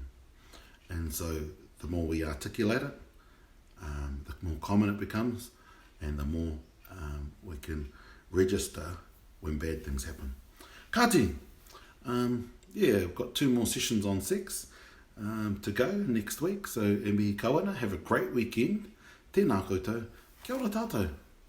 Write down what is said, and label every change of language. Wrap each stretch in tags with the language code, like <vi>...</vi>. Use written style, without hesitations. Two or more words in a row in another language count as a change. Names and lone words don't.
<en>And so the more we articulate it, the more common it becomes, and the more we can register when bad things happen. Kati, we've got 2 more sessions on sex to go next week.</en> <mi>So e mihi kawana,</mi> <en>have a great weekend.</en> <mi>Tēnā koutou, kia ora tātou.</mi>